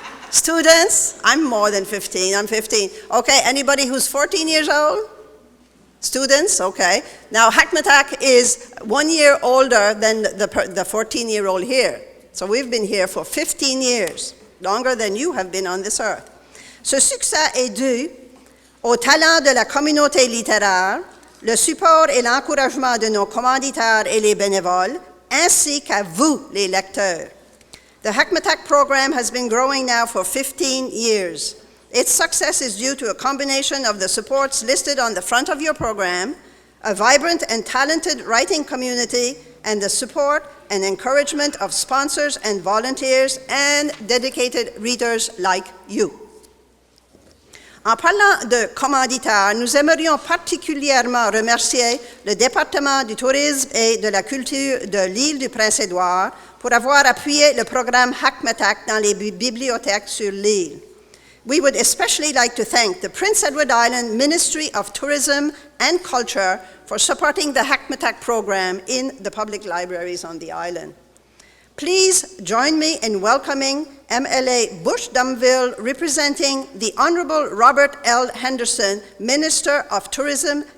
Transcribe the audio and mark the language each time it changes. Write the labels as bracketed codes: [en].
[en] Students? I'm more than 15. I'm 15. Okay, anybody who's 14 years old? Students? Okay. Now, Hackmatack is 1 year older than the 14-year-old here. So we've been here for 15 years, longer than you have been on this earth. [fr] Ce succès est dû au talent de la communauté littéraire, le support et l'encouragement de nos commanditaires et les bénévoles, ainsi qu'à vous, les lecteurs. [en] The Hackmatack program has been growing now for 15 years. Its success is due to a combination of the supports listed on the front of your program, a vibrant and talented writing community, and the support and encouragement of sponsors and volunteers and dedicated readers like you. [fr] En parlant de commanditaires, nous aimerions particulièrement remercier le département du tourisme et de la culture de l'île du Prince-Édouard pour avoir appuyé le programme Hackmatack dans les bibliothèques sur l'île. [en] We would especially like to thank the Prince Edward Island Ministry of Tourism and Culture for supporting the Hackmatack program in the public libraries on the island. Please join me in welcoming MLA Bush Dumville, representing the Honorable Robert L. Henderson, Minister of Tourism